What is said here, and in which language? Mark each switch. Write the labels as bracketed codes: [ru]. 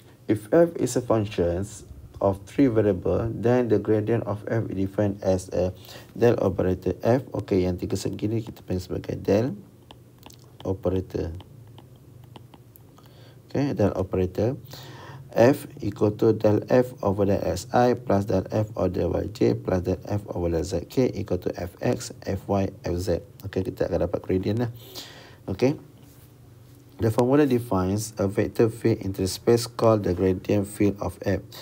[en] If f is a function of 3 variable, then the gradient of f is defined as a del operator f. [ms] Okey, yang 3 segi ni kita panggil sebagai del operator. [en] Okay, del operator. F equal to del F over del Xi plus del F over del Yj plus del F over del Zk equal to Fx, Fy, Fz. [ms] Okay, kita akan dapat gradient lah. [en] Okay. The formula defines a vector field into space called the gradient field of F.